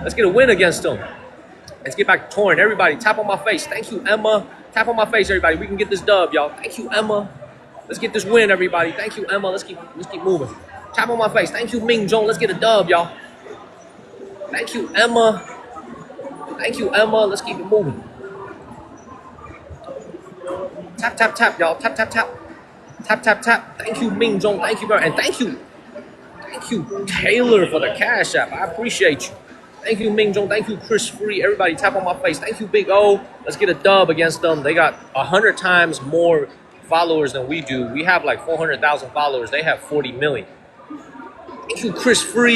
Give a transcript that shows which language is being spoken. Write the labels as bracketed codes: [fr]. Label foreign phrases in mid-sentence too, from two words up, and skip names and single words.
[en] Let's get a win against them. Let's get back to touring. Everybody, tap on my face. Thank you, Emma. Tap on my face, everybody. We can get this dub, y'all. Thank you, Emma. Let's get this win, everybody. Thank you, Emma. Let's keep moving. Tap on my face. Thank you, Ming Jong. Let's get a dub, y'all. Thank you, Emma. Thank you, Emma. Let's keep it moving. Tap, tap, tap, y'all. Tap, tap, tap. Tap, tap, tap. Thank you, Ming Jong. Thank you, and thank you, Taylor, for the Cash App. I appreciate you. Thank you, Ming Jong. Thank you, Chris Free. Everybody, tap on my face. Thank you, Big O. Let's get a dub against them. They got 100 times more followers than we do. We have like 400,000 followers. They have 40 million. Thank you, Chris Free.